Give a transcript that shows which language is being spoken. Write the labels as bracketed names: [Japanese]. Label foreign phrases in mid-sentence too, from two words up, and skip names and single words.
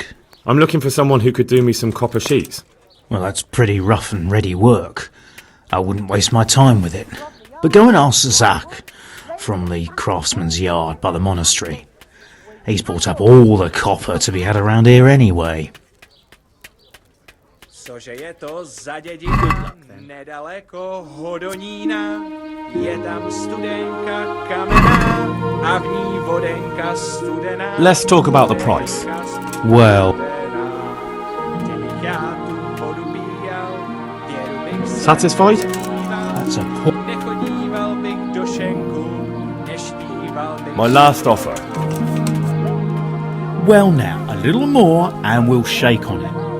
[English] I'm looking for someone who could do me some copper sheets. Well, that's pretty rough and ready work. I wouldn't waste my time with it. But go and ask Zach from the craftsman's yard by the monastery. He's bought up all the copper to be had around here anyway. [Czech] Cože je to za dědinu, nedaleko Hodonína, je tam studenka kamenná a v ní vodenka studená. [English] Let's talk about the price. Well, satisfied? That's a point. My last offer. Well now, a little more and we'll shake on it.